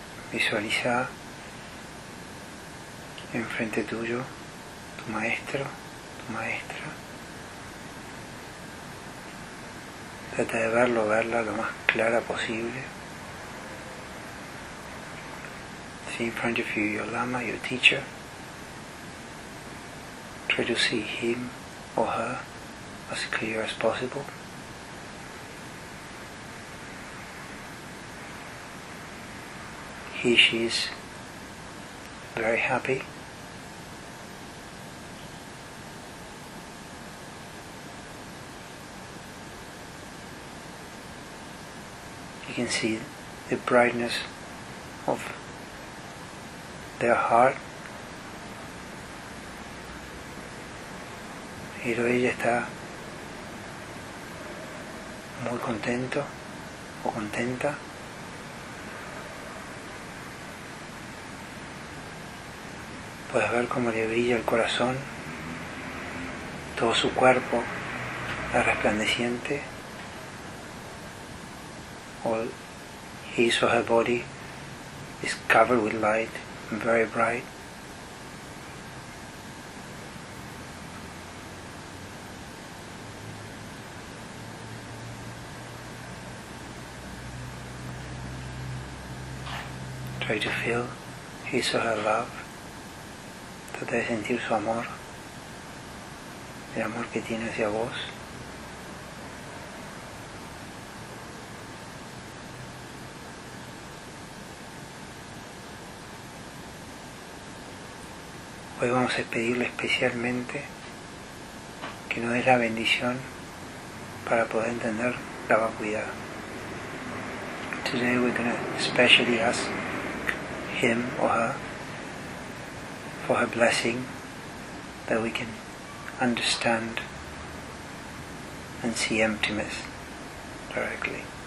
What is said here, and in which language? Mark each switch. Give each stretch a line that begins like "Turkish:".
Spanish: Visualiza enfrente tuyo tu maestro, tu maestra. Trata de verlo, verla lo más clara posible.
English: see in front of you your Lama, your teacher. Try to see him or her as clear as possible. He, she is very happy. You can see the brightness of their heart.
Spanish: Pero ella está muy contento o contenta. Puedes ver cómo le brilla el corazón, todo su cuerpo está resplandeciente.
English: All his or her body is covered with light and very bright. Try to feel his or her love.
Spanish: Trata de sentir su amor, el amor que tiene hacia vos. Hoy vamos a pedirle especialmente que nos dé la bendición para poder entender la vacuidad.
English: Today we're going to especially ask him or her for her blessing that we can understand and see emptiness directly.